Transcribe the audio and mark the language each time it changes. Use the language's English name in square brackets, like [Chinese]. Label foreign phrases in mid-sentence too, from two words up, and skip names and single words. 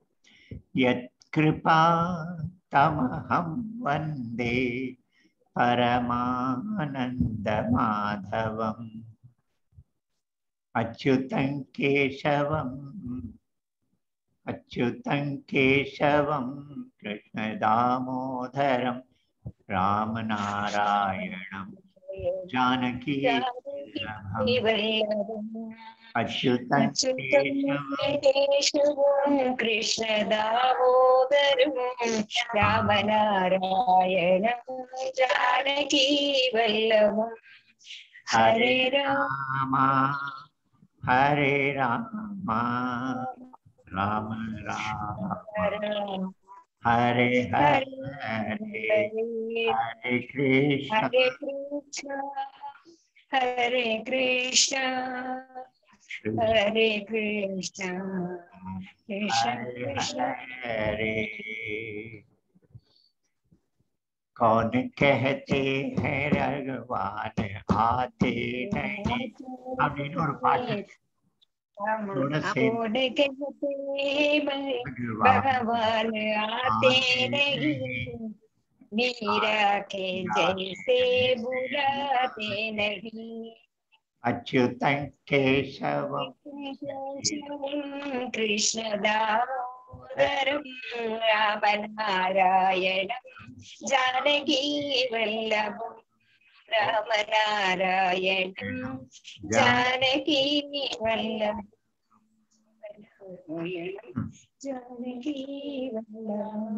[Sanskrit] यत्कृपातमहं वन्दे परमानन्दमाधवम् अच्युतं केशवं कृष्णदामोदरं रामनारायणं जानकी अच्युतं केशवं कृष्णदामोदरं रामनारायणं जानकी वल्लभं हरे राम राम राम हरे हरे हरे कृष्ण हरे कृष्ण हरे कृष्ण कृष्ण कृष्ण हरे। [Hindi] कौन कहते हैं भगवान आते नहीं। [Tamil] अब இன்னொரு பாட்டு [Hindi] कौन कहते भगवान आते नहीं मीरा के जैसे बुलाते नहीं [Sanskrit] अच्युतं केशवं कृष्णदामोदरं रामनारायणं जानकी वल्लभं रामनारायणं जानकी वल्लभं जानकी वल्लभं।